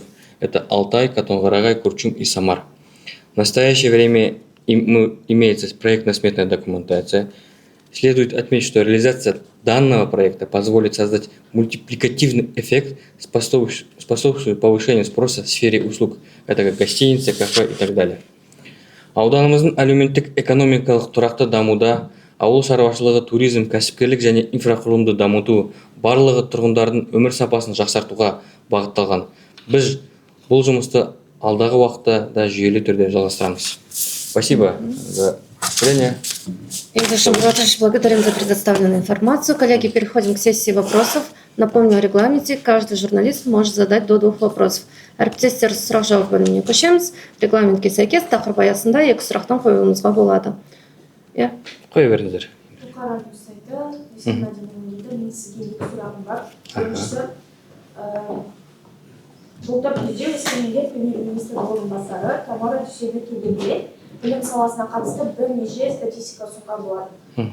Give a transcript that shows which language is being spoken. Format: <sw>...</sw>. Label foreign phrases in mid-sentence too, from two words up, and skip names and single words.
<ru>Это Алтай, Катон-Карагай, Курчум и Самар. В настоящее время имеется проектно-сметная документация. Следует отметить, что реализация данного проекта позволит создать мультипликативный эффект, способствующий повышению спроса в сфере услуг, это как гостиницы, кафе и так далее.</ru> <kk>Ауданымыздың әлеуметтік экономикалық тұрақты дамуда, ауыл шаруашылығы, туризм, кәсіпкерлік және инфрақұрылымды дамыту барлығы тұрғындардың өмір сапасын жақсартуға бағытталған. Біз бұл жұмысты алдағы уақытта да жүйелі түрде жалғастырамыз.</kk> <ru>Спасибо за внимание. Игорь Муратович, благодарим за предоставленную информацию. Коллеги, переходим к сессии вопросов. Напомню о регламенте. Каждый журналист может задать до 2 вопросов.</ru> <kk>Әріптестер сұрақ жауап бөліміне көшеміз. Регламентке сәйкес тақырып аясында 2 сұрақтан қоюыңызға болады. Қоя беріңіздер. Бұқара сайты, мен сізге 2 сұрағым бар. Біріншісі, былтыр күзде өскемендер премьер-министр орынбасары Тамара Дүйсенбекова білім саласына қатысты бірнеше статистика ұсынған болатын.</kk>